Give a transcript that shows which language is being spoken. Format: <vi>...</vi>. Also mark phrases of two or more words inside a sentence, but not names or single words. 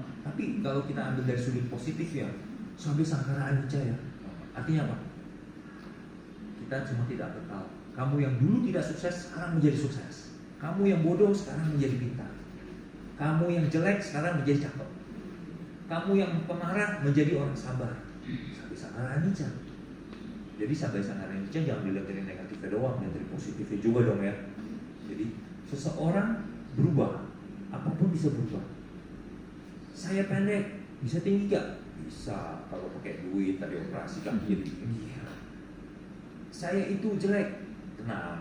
<id>Tapi kalau kita ambil dari sudut positif ya,</id> <pi>Sabe sangkara anicca</pi> <id>ya. Artinya apa? Kita cuma tidak kekal. Kamu yang dulu tidak sukses sekarang menjadi sukses. Kamu yang bodoh sekarang menjadi pintar. Kamu yang jelek sekarang menjadi cakep. Kamu yang pemarah menjadi orang sabar.</id> <pi>Sabe sangkara anicca.</pi> <id>Jadi</id> <pi>Sabe sangkara anicca</pi> <id>jangan dilihat dari negatifnya doang, dan dari positifnya juga dong ya. Jadi seseorang berubah, apapun bisa berubah. Saya pendek, bisa tinggi gak? Bisa, kalau pakai duit tadi operasi kaki jadi tinggi. Saya itu jelek, tenang.</id>